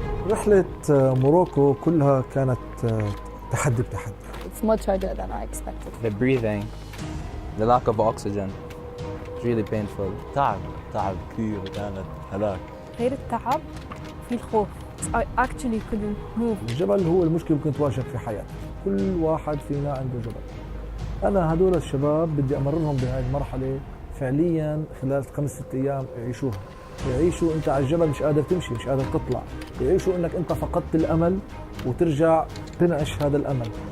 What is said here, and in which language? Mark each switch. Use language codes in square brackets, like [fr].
[ar] رحلة موروكو كلها كانت تحدي بتحدي. [en] It's much harder than I expected. The breathing, the lack of oxygen, it's really painful. [ar] تعب كثير وكانت هلاك. غير التعب في الخوف. [en] I actually couldn't move. [ar] الجبل هو المشكلة ممكن تواجهك في حياتك. كل واحد فينا عنده جبل. أنا هدول الشباب بدي أمررهم بهذه المرحلة فعلياً خلال 5-6 أيام يعيشوها. يعيشوا أنت على الجبل مش قادر تمشي، مش قادر تطلع. يعيشوا أنك أنت فقدت الأمل وترجع تنعش هذا الأمل.